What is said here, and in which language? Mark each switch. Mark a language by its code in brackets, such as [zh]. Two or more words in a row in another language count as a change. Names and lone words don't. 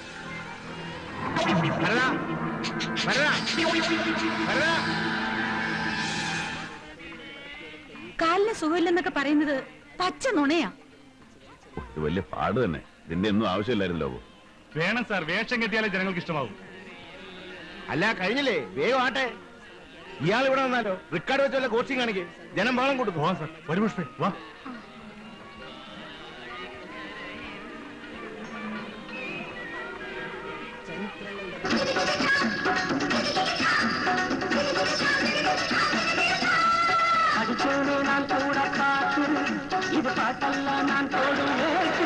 [ml] കാലിന് സുഖമില്ലെന്നൊക്കെ പറയുന്നത് പച്ച നുണയാ. ഇത് വലിയ പാട് തന്നെ. ഇതിന്റെ ഒന്നും ആവശ്യമില്ലായിരുന്നല്ലോ. വേണം സാർ, വേഷം കെട്ടിയാലേ ജനങ്ങൾക്ക് ഇഷ്ടമാവും. അല്ല, കഴിഞ്ഞില്ലേ? വേഗം ആട്ടെ. ഇയാൾ ഇവിടെ വന്നാലോ? റിക്കാർഡ് വെച്ചല്ല കോച്ചിങ് കാണിക്കേ. ജനം ബഹളം കൊടുക്കും. പോവാ സാർ. ഒരു പുഷ്പേ വാ. [ta] அடிச்சோடு நான் கூட பார்த்து இது பாட்டெல்லாம் நான் போடுவேன்.